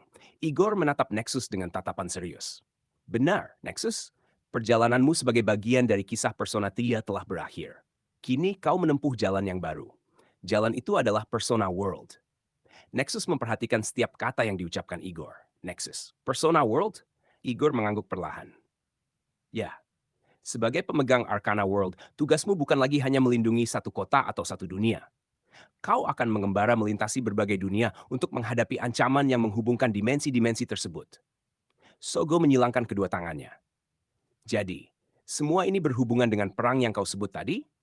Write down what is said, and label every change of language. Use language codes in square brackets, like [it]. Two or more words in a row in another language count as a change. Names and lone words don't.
[id] Igor menatap Nexus dengan tatapan serius. Benar, Nexus. Perjalananmu sebagai bagian dari kisah Persona 3 telah berakhir. Kini kau menempuh jalan yang baru. Jalan itu adalah Persona World. Nexus memperhatikan setiap kata yang diucapkan Igor. Nexus. Persona World? Igor mengangguk perlahan. Ya, sebagai pemegang Arcana World, tugasmu bukan lagi hanya melindungi satu kota atau satu dunia. Kau akan mengembara melintasi berbagai dunia untuk menghadapi ancaman yang menghubungkan dimensi-dimensi tersebut. Sogo menyilangkan kedua tangannya. Jadi, semua ini berhubungan dengan perang yang kau sebut tadi?